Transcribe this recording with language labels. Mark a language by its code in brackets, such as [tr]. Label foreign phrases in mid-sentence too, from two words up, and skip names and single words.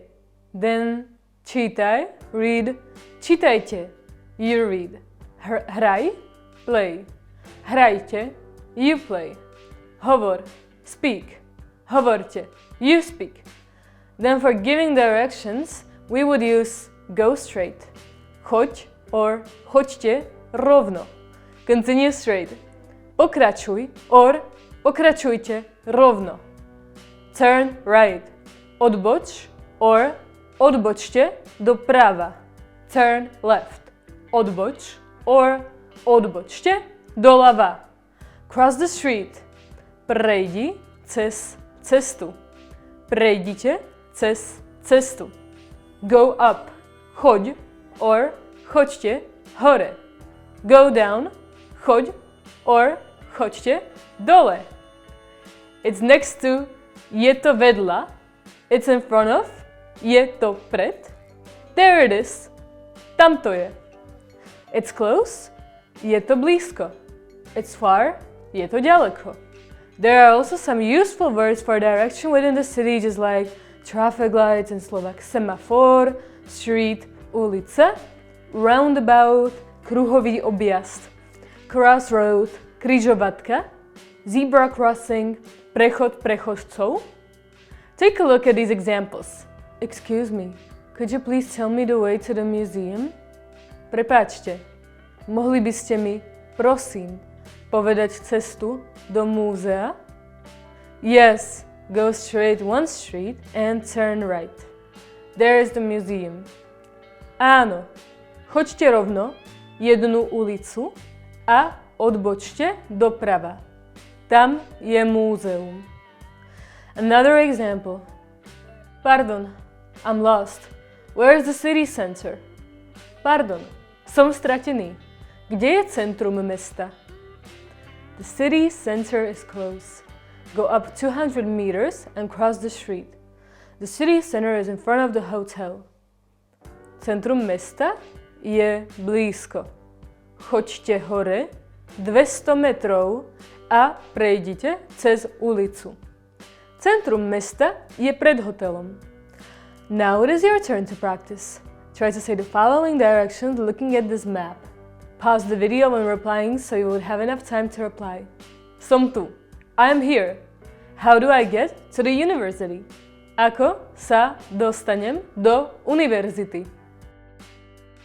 [en] Then čítaj, read, čítajte, you read. Hraj, play. Hrajte, you play. Hovor, speak. Hovorte, you speak. Then for giving directions, we would use go straight, choď or [sk] choďte rovno. [en] Continue straight. [sk] Pokračuj or pokračujte rovno. [en] Turn right. [sk] Odboč or odbočte doprava. [en] Turn left. [sk] Odboč or odbočte doľava. [en] Cross the street. [sk] Prejdi cez cestu. Prejdite cez cestu. [en] Go up. [sk] Choď or choďte hore. [en] Go down. [sk] Choď or choďte dole. [en] It's next to [sk] je to vedľa. [en] It's in front of. [sk] Je to pred. [en] There it is. [sk] Tam to je. [en] It's close. [sk] Je to blízko. [en] It's far. [sk] Je to ďaleko. [en] There are also some useful words for direction within the city, just like traffic lights in Slovak, semafor, street, ulica, roundabout, [sk] kruhový objazd, [en] crossroad, križovatka, zebra crossing, [sk] prechod prechodcov. [en] Take a look at these examples. Excuse me, could you please tell me the way to the museum? [sk] Prepáčte, mohli by ste mi, prosím, povedať cestu do múzea? [en] Yes, go straight one street and turn right. There is the museum. [sk] Áno, choďte rovno jednu ulicu a odbočte doprava. Tam je múzeum. [en] Another example. Pardon, I'm lost. Where is the city center? [sk] Pardon, som stratený. Kde je centrum mesta? [en] The city center is close. Go up 200 meters and cross the street. The city center is in front of the hotel. [sk] Centrum mesta je blízko. Choďte hore 200 metrov a prejdite cez ulicu. Centrum mesta je pred hotelom. [en] Now it is your turn to practice. Try to say the following directions looking at this map. Pause the video when replying so you would have enough time to reply. [sk] Som tu. [en] I am here. How do I get to the university? [sk] Ako sa dostanem do univerzity?